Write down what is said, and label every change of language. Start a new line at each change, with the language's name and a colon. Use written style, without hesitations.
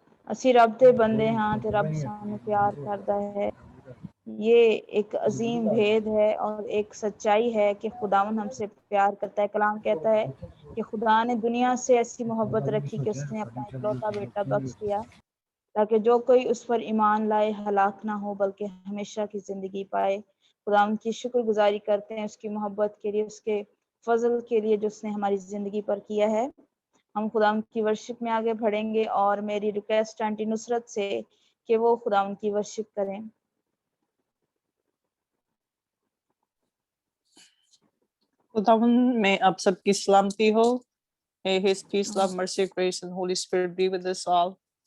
Punjabi: ਅਸੀਂ ਰੱਬ ਦੇ ਬੰਦੇ ਹਾਂ ਤੇ ਰੱਬ ਸਾਨੂੰ
Hindi: प्यार करता है। ये एक अजीम भेद है और एक सच्चाई है कि खुदावन हमसे प्यार करता है। कलाम कहता है कि खुदा ने दुनिया से ऐसी मोहब्बत रखी कि उसने अपना इकलौता बेटा बख्श दिया ताकि जो कोई उस पर ईमान लाए हलाक ना हो बल्कि हमेशा की जिंदगी पाए। खुदावन की शुक्रगुजारी करते हैं उसकी मोहब्बत के लिए, उसके फजल के लिए जो उसने हमारी जिंदगी पर किया है। हम खुदावन की वर्शिप में आगे बढ़ेंगे और मेरी रिक्वेस्ट आंटी नुसरत से कि वो खुदावन की वर्शिप करें। खुदावन में आप सबकी सलामती हो।
English: May his peace, love, mercy, grace and Holy Spirit be with us all.